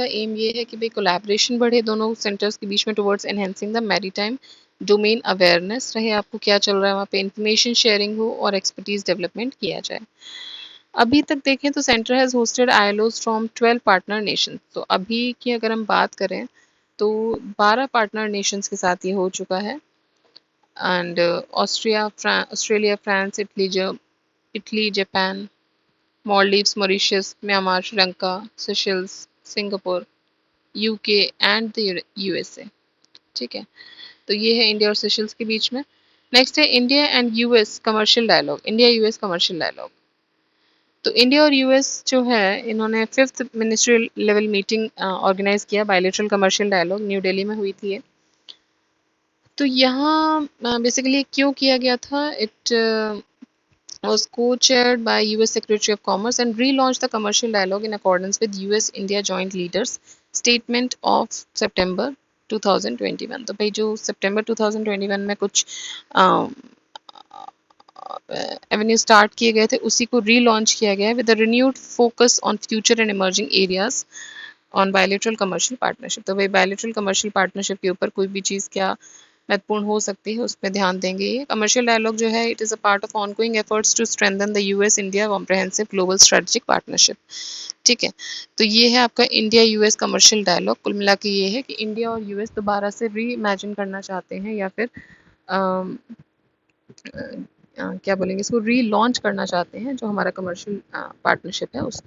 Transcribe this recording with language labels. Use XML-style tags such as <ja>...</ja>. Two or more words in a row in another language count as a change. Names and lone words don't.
<hi>एम ये है कि भाई कोलैबोरेशन बढ़े दोनों सेंटर्स के बीच में</hi> <en>towards enhancing the maritime domain awareness</en> <hi>रहे, आपको क्या चल रहा है वहाँ पे,</hi> <en>information sharing</en> <hi>हो और</hi> <en>expertise development</en> <hi>किया जाए। अभी तक देखें तो</hi> <en>centre has hosted ILOs from 12 partner nation.</en> <hi>तो अभी की अगर हम बात करें तो 12</hi> <en>partner nations</en> <hi>के साथ ये हो चुका है, एंड ऑस्ट्रेलिया, फ्रांस, इटली,</hi> <en>Italy, Japan, Maldives, Mauritius, Myanmar, Sri Lanka, Seychelles, Singapore, UK and the USA.</en> <hi>ठीक है, तो ये है इंडिया और सेशल्स के बीच में।</hi> <en>नेक्स्ट है India and US commercial dialogue, India US commercial dialogue, इंडिया यूएस कमर्शियल डायलॉग।</en> <hi>तो इंडिया और यूएस जो है इन्होंने</hi> <en>5th ministerial level meeting organise</en> <hi>किया,</hi> <en>bilateral commercial dialogue</en> <hi>न्यू दिल्ली में हुई थी ये। तो यहाँ बेसिकली क्यों किया गया था,</hi> <en>इट was co-chaired by US Secretary of Commerce and relaunched the commercial dialogue in accordance with US-India Joint Leaders Statement of September 2021।</en> <hi>तो भाई जो सितंबर 2021 में कुछ</hi> <en>avenue start</en> <hi>किए गए थे उसी को रीलॉन्च किया गया है</hi> <en>with a renewed focus on future and emerging areas on bilateral commercial partnership.</en> <hi>तो भाई</hi> <en>bilateral commercial partnership</en> <hi>के ऊपर कोई भी चीज़ क्या महत्वपूर्ण हो सकती है उस पर ध्यान देंगे।</hi> <en>ये commercial dialogue</en> <hi>जो है</hi> <en>it is a part of ongoing efforts to strengthen the US India comprehensive global strategic partnership.</en> <hi>ठीक है, तो ये है आपका</hi> <en>India US commercial dialogue.</en> <hi>कुल मिला के ये है कि इंडिया और यूएस दोबारा से</hi> <en>re imagine</en> <hi>करना चाहते हैं या फिर क्या बोलेंगे इसको,</hi> <en>re launch</en> <hi>करना चाहते हैं जो हमारा</hi> <en>commercial partnership</en> <hi>है उसको।</hi>